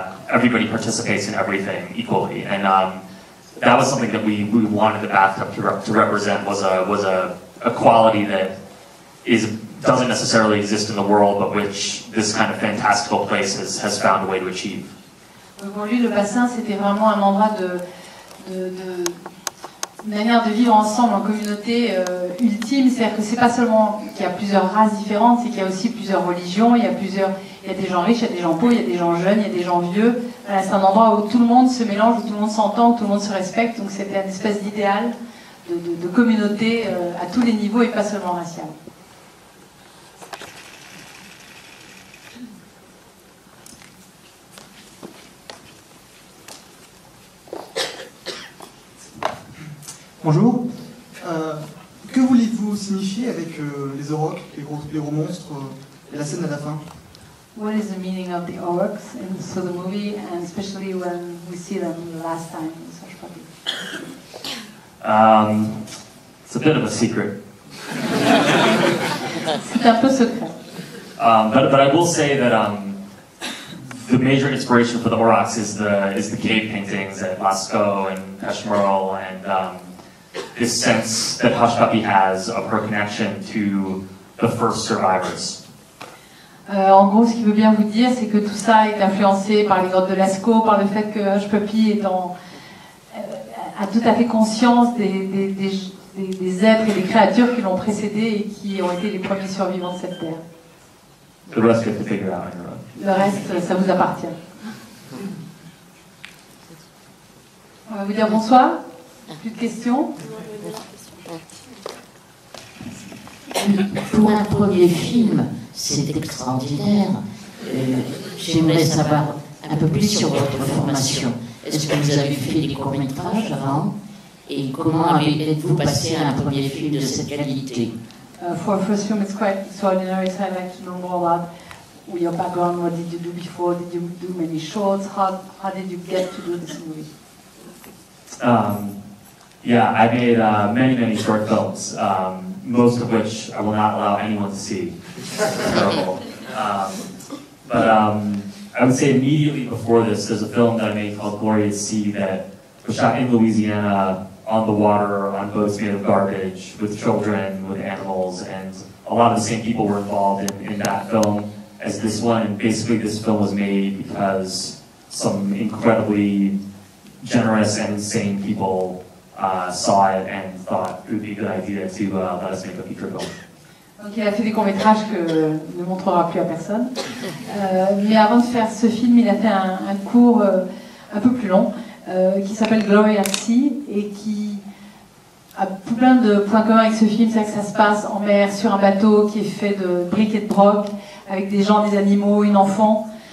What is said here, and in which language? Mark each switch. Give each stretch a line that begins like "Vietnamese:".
English: everybody participates in everything equally, and that was something that we wanted the bathtub to represent, was a quality that doesn't necessarily exist in the world, but which this kind of fantastical place has found a way to achieve.
French: Pour lui, le bassin, c'était vraiment un endroit de manière de vivre ensemble en communauté ultime, c'est-à-dire que c'est pas seulement qu'il y a plusieurs races différentes, c'est qu'il y a aussi plusieurs religions, il y a des gens riches, il y a des gens pauvres, il y a des gens jeunes, il y a des gens vieux. Voilà, c'est un endroit où tout le monde se mélange, où tout le monde s'entend, où tout le monde se respecte, donc c'était une espèce d'idéal de communauté à tous les niveaux et pas seulement racial. Bonjour. Que voulez-vous signifier avec les aurochs, les gros monstres et la scène à la fin?
English: What is the meaning of the orcs in the movie, and especially when we see them last time in Hush Puppy? It's a bit of a secret.
French: C'est un peu secret.
English: But I will say that the major inspiration for the Aurochs is the cave paintings at Lascaux and Peshmeral, and this sense that Hush Puppy has of her connection to the first survivors.
French: En gros, ce qu'il veut bien vous dire, c'est que tout ça est influencé par les grottes de Lascaux, par le fait que Hush Puppy a tout à fait conscience des êtres et des créatures qui l'ont précédé et qui ont été les premiers survivants de cette terre.
English: The rest you have to figure out on your own.
French: Le reste, ça vous appartient. On va vous dire bonsoir. Plus de questions? Pour un premier film, c'est extraordinaire. J'aimerais savoir un peu plus sur votre formation. Est-ce que vous avez fait des courts-métrages avant? Et comment êtes-vous passé à un premier film de cette qualité?
English: For a first film, it's quite extraordinary, so I'd like to know more about your background. What did you do before? Did you do many shorts? How did you get to do this movie? Yeah, I made many short films, most of which I will not allow anyone to see. Terrible. But I would say immediately before this, there's a film that I made called Glorious Sea that was shot in Louisiana, on the water, on boats made of garbage, with children, with animals, and a lot of the same people were involved in that film. as this one. And basically, this film was made because some incredibly generous and insane people saw it and thought it would be a good idea to let us make a feature film.
French: Donc il a fait des courts-métrages que ne montrera plus à personne. Mais avant de faire ce film, il a fait un court un peu plus long qui s'appelle Glory at Sea et qui a plein de points communs avec ce film. C'est que ça se passe en mer, sur un bateau qui est fait de briques et de broc, avec des gens, des animaux, une enfant.